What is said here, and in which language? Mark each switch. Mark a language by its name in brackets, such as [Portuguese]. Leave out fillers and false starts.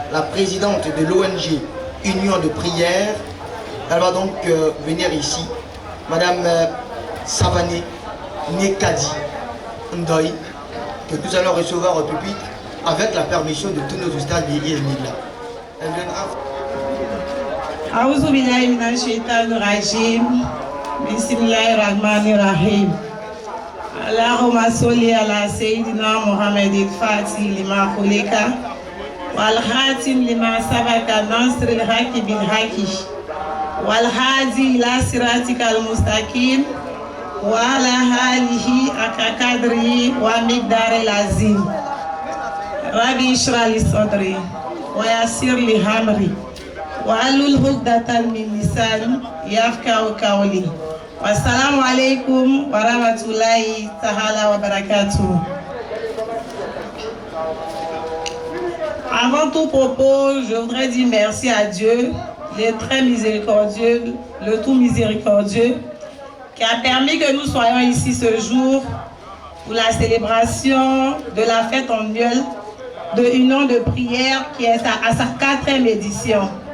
[French] La présidente de l'ONG Union de prière, elle va donc venir ici. Madame Savané Nekadi Ndoy, que nous allons recevoir au pupitre avec la permission de tous nos ustads d'Iénila. Elle viendra. [Arabic] أعوذ بالله من الشيطان الرجيم بسم الله الرحمن الرحيم اللهم صل على سيدنا محمد الفاتح لما خلق والخاتم لما سبق ناصر الحق بالحق والهادي إلى صراطك المستقيم وعلى آله حق قدره ومقدار العظيم ربي اشرح لي صدري ويسر لي أمري وعلل عقدة من لساني يفقهوا قولي والسلام عليكم ورحمة الله تعالى وبركاته. [French] Avant tout propos, je voudrais dire merci à Dieu, le très miséricordieux, le tout miséricordieux, qui a permis que nous soyons ici ce jour pour la célébration de la fête annuelle de Union de prière qui est à sa 4e édition.